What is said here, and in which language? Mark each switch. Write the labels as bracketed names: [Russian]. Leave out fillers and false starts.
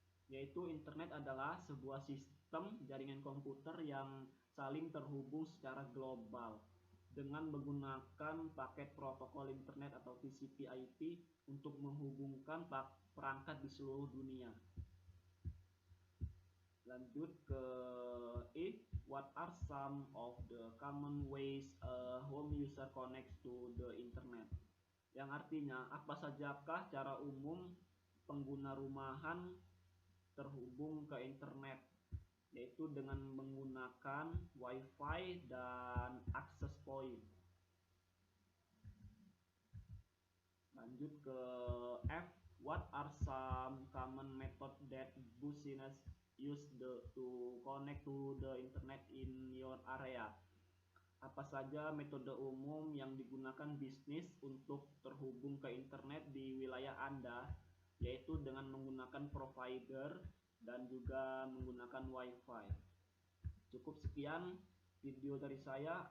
[Indonesian] Yaitu internet adalah sebuah sistem jaringan komputer yang saling terhubung secara global dengan menggunakan paket protokol internet atau TCP/IP untuk menghubungkan perangkat di seluruh dunia. Lanjut ke E, [English] what are some of the common ways a home user connects to the internet? [Indonesian] Yang artinya, apa sajakah cara umum pengguna rumahan terhubung ke internet, yaitu dengan menggunakan wifi dan access point. Lanjut ke F, [English] what are some common method that business use to connect to the internet in your area? [Indonesian] Apa saja metode umum yang digunakan bisnis untuk terhubung ke internet di wilayah Anda, yaitu dengan menggunakan provider dan juga menggunakan wifi. Cukup sekian video dari saya.